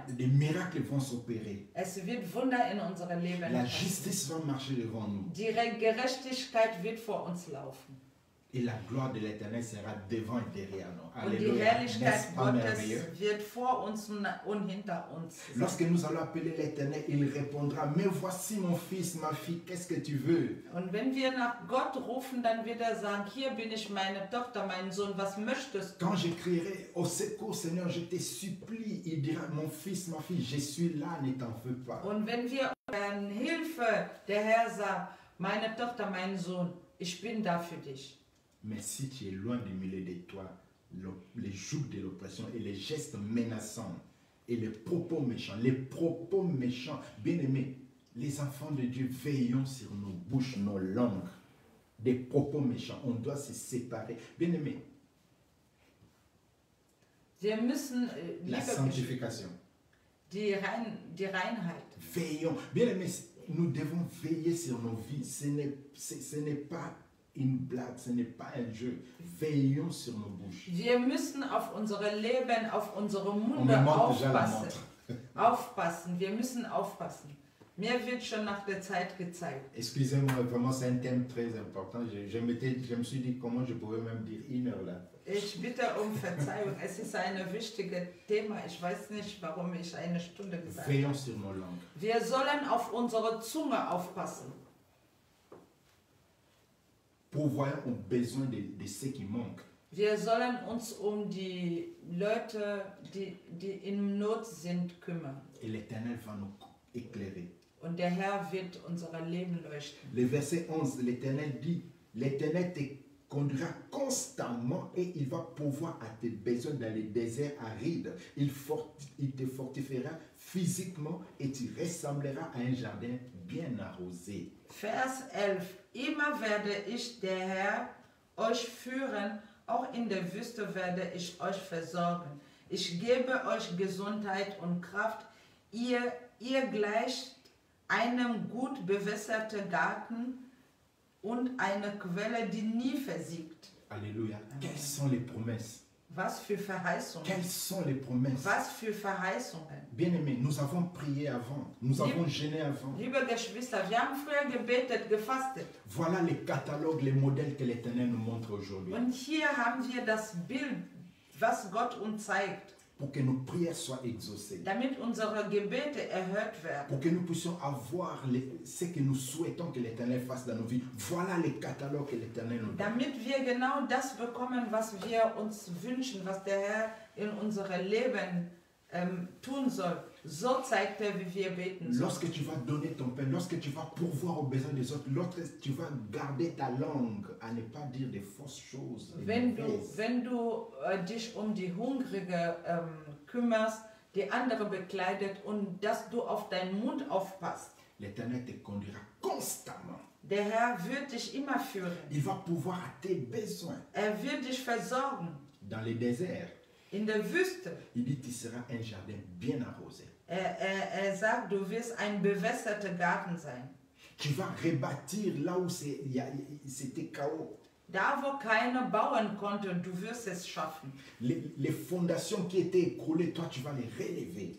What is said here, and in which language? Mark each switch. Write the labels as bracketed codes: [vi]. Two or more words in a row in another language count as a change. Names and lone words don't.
[fr] Des miracles vont s'opérer. [de] Es wird Wunder in unserem Leben [fr] La [de] passieren. [fr] justice va marcher devant nous. [de] Die Gerechtigkeit wird vor uns laufen. [fr] Et la gloire de l'Éternel sera devant et derrière nous. [de] Und die [fr] Alléluia. [de] Herrlichkeit [fr] N'est-ce pas [de] Gottes [fr] merveilleux? [de] wird vor uns und hinter uns sein. [fr] Lorsque nous allons appeler l'Éternel, il répondra, mais voici mon fils, ma fille, qu'est-ce que tu veux? [de] Und wenn wir nach Gott rufen, dann wird er sagen, hier bin ich, meine Tochter, mein Sohn, was möchtest du? [fr] Quand je crierai au secours, Seigneur, je te supplie, il dira, mon fils, ma fille, je suis là, ne t'en fais pas. [de] Und wenn wir rufen, Hilfe, der Herr sagt, meine Tochter, mein Sohn, ich bin da für dich. [fr] Mais si tu es loin du milieu de toi, les jougs de l'oppression et les gestes menaçants et les propos méchants, bien aimés, les enfants de Dieu, veillons sur nos bouches, nos langues, des propos méchants. On doit se séparer. Bien aimés, [de] Wir müssen, [fr] la sanctification. [de] die Reinheit. [fr] Veillons. Bien aimés, nous devons veiller sur nos vies. Ce n'est pas une blague, ce n'est pas un jeu. Veillons sur nos bouches. [de] Wir müssen auf unsere Leben, auf unsere [fr] On [de] Munde [fr] me montre déjà la [de] aufpassen. [fr] montre. [de] Aufpassen, wir müssen aufpassen. Mir wird schon nach der Zeit gezeigt. [fr] Excusez-moi, vraiment c'est un thème très important. Je me suis dit comment je pouvais même dire 1 heure là. [de] Ich bitte um Verzeihung, es ist ein wichtiges Thema. Ich weiß nicht, warum ich eine Stunde gesagt habe. [fr] Veillons sur nos langues. [de] Wir sollen auf unsere Zunge aufpassen. [fr] Pourvoyons aux besoins de ceux qui manquent. [de] Wir sollen uns um die Leute, die in Not sind, kümmern. [fr] Et l'Éternel va nous éclairer. [de] Und der Herr wird unser Leben leuchten. [fr] Le verset 11, l'Éternel dit, l'Éternel te conduira constamment et il va pourvoir à tes besoins dans les déserts arides. Il te fortifiera physiquement et tu ressembleras à un jardin bien arrosé. Vers 11. [de] Immer werde ich, der Herr, euch führen, auch in der Wüste werde ich euch versorgen. Ich gebe euch Gesundheit und Kraft. Ihr gleicht einem gut bewässerten Garten und einer Quelle, die nie versiegt. [fr] Alléluia. Quelles sont les promesses? [de] Was für Verheißungen. [fr] Quelles sont les promesses? [de] Was für Verheißungen. [fr] Bien-aimés, nous avons prié avant, nous avons gêné avant. [de] Liebe Geschwister, wir haben früher gebetet, gefastet. [fr] Voilà les catalogues, les modèles que l'Éternel nous montre aujourd'hui. [de] Und hier haben wir das Bild, was Gott uns zeigt. [fr] Pour que nos prières soient exaucées. [de] Damit unsere Gebete erhört werden. [fr] Pour que nous puissions avoir ce que nous souhaitons que l'Éternel fasse dans nos vies. Voilà les catalogues que l'Éternel nous donne. [de] Damit wir genau das bekommen, was wir uns wünschen, was der Herr in unserem Leben tun soll. So zeigt er, wie wir beten sollen. [fr] Lorsque tu vas donner ton pain, lorsque tu vas pourvoir aux besoins des autres, lorsque tu vas garder ta langue à ne pas dire des fausses choses. [de] Wenn du dich die Hungrige kümmerst, die andere bekleidet und dass du auf deinen Mund aufpasst. [fr] L'Éternel te conduira constamment. [de] Der Herr wird dich immer führen. [fr] Il va pourvoir à tes besoins. [de] Wird dich versorgen. [fr] Dans les déserts. [de] In der Wüste. [fr] Il dit tu seras un jardin bien arrosé. [de] Sagt, du wirst ein bewässerter Garten sein. [fr] Tu vas rebâtir là où c'était chaos. [de] Da, wo keiner bauen konnte, du wirst es schaffen. [fr] Les fondations qui étaient écroulées, toi tu vas les relever.